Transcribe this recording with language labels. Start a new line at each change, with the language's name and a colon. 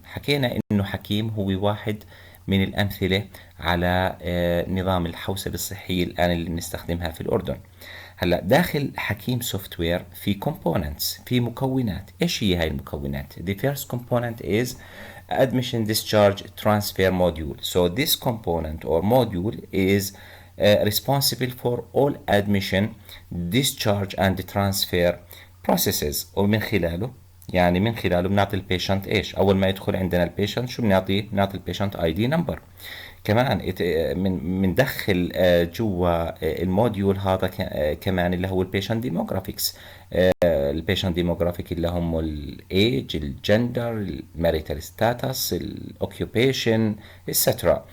Arabic: حكينا إنه حكيم هو واحد من الأمثلة على نظام الحوسبة الصحية الآن اللي بنستخدمها في الأردن. هلا داخل حكيم سوفت وير في components، في مكونات. إيش هي هاي المكونات؟
English: The first component is admission, discharge, transfer module. So this component or module is responsible for all admission, discharge and transfer processes.
Arabic: ومن خلاله بنعطي البيشنت ايش؟ اول ما يدخل عندنا البيشنت شو بنعطي البيشنت اي دي نمبر. كمان بندخل جوا الموديول هذا كمان اللي هو البيشنت ديموغرافيكس، البيشنت ديموغرافيك اللي هم الايج، الجندر، الماريتال ستاتس، الاوكيوبيشن etc.